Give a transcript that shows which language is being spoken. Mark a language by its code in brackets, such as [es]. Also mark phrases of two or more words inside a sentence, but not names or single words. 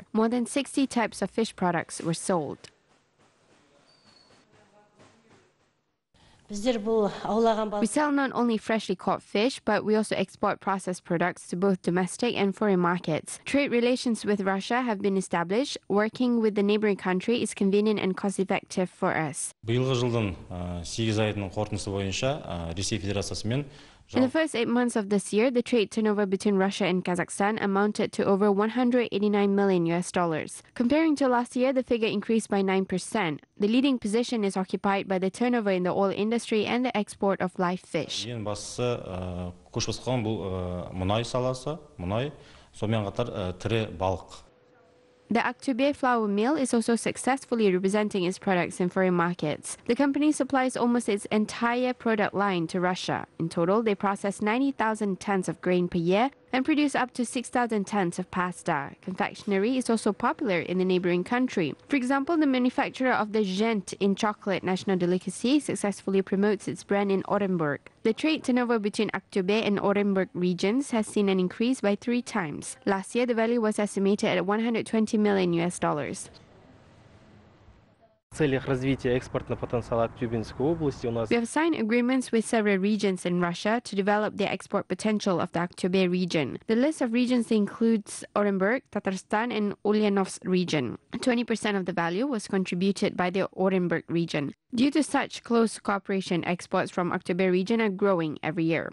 [en] More than 60 types of fish products were sold. We sell not only freshly caught fish, but we also export processed products to both domestic and foreign markets. Trade relations with Russia have been established. Working with the neighboring country is convenient and cost-effective for us. [kk] биылғы жылдың 8 айының қорытындысы бойынша Ресей Федерациясымен [en] In the first 8 months of this year, the trade turnover between Russia and Kazakhstan amounted to over $189 million. Comparing to last year, the figure increased by 9%. The leading position is occupied by the turnover in the oil industry and the export of live fish. [kk] ең бастысы көш басқан бұл мұнай саласы, мұнай, сонымен қатар тірі балық. [en] The Aktobe flour mill is also successfully representing its products in foreign markets. The company supplies almost its entire product line to Russia. In total, they process 90,000 tons of grain per year and produce up to 6,000 tons of pasta. Confectionery is also popular in the neighboring country. For example, the manufacturer of the Gent in chocolate national delicacy successfully promotes its brand in Orenburg. The trade turnover between Aktobe and Orenburg regions has seen an increase by 3 times. Last year, the value was estimated at $120 million. [ru] В целях развития экспортного потенциала Актюбинской области у нас [en] We have signed agreements with several regions in Russia to develop the export potential of the Aktobe region. The list of regions includes Orenburg, Tatarstan, and Ulyanovsk region. 20% of the value was contributed by the Orenburg region. Due to such close cooperation, exports from Aktobe region are growing every year.